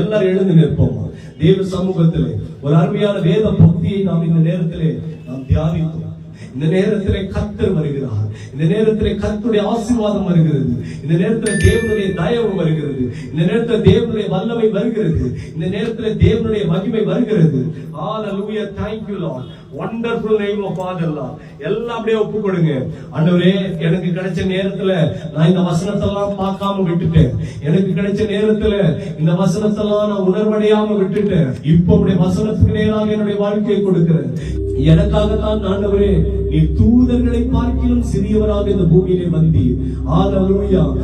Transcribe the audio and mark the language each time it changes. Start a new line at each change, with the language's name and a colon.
Tamil: எல்லாரும் எழுந்து நிற்போம் தேவ சமூகத்திலே. ஒரு அருமையான வேத பக்தியை நாம் இந்த நேரத்திலே நாம் தியானித்தோம். இந்த நேரத்திலே கர்த்தர் வருகிறார், இந்த நேரத்திலே கர்த்தருடைய ஆசீர்வாதம் வருகிறது, இந்த நேரத்தில் தேவனுடைய தயவு வருகிறது, இந்த நேரத்தில் தேவனுடைய வல்லமை வருகிறது, இந்த நேரத்தில் தேவனுடைய மகிமை வருகிறது. ஹalleluya.
English: thank you lord, wonderful name of father lord.
Tamil: எல்லாம் அப்படியே ஒப்பு கொடுங்க. ஆண்டவரே, எனக்கு கிடைச்ச நேரத்துல நான் இந்த வசனத்தெல்லாம் பார்க்காம விட்டுட்டேன், எனக்கு கிடைச்ச நேரத்துல இந்த வசனத்தெல்லாம் நான் உணர்வடையாம விட்டுட்டேன். இப்போ உடைய வசனத்துக்கு நேராக என்னுடைய வாழ்க்கையை கொடுக்கிறேன். எனக்காகத்தான் ஆண்டவரே நீ தூதர்களை பார்க்கிலும் சிறியவராக இந்த பூமியிலே வந்தீர். ஹalleluya.